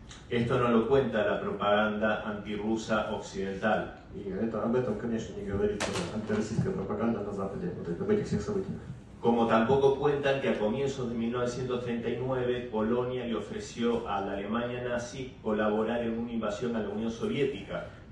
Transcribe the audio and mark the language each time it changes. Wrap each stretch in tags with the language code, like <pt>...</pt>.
<es>Esto no lo cuenta la propaganda antirrusa occidental.</es> <ru>И об этом, конечно, не говорит антироссийская пропаганда на Западе, об этих всех событиях.</ru> <es>Como tampoco cuentan que a comienzos de 1939 Polonia le ofreció a la Alemania nazi colaborar en una invasión a la Unión Soviética.</es>